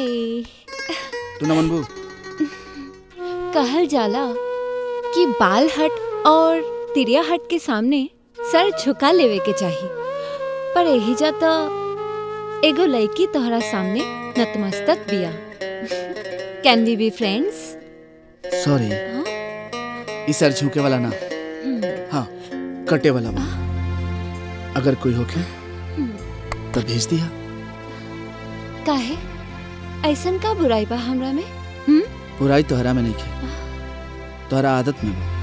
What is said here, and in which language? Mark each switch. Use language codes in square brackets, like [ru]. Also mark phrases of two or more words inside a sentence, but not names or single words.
[bho] तू न मनबू? कहल जाला कि बाल हट और तिरिया हट के सामने सर झुका लेवे के चाहिए, पर यही जाता एगो लड़की तोहरा सामने नतमस्तक बिया। [en] Can we be friends? सॉरी, [bho] इस सर झुके वाला ना, हाँ कटे वाला बा। अगर कोई होके तो भेज दिया। काहे? ऐसन का बुराई बा हमरा में? बुराई तोहरा में नहीं की, तोहरा आदत में बा।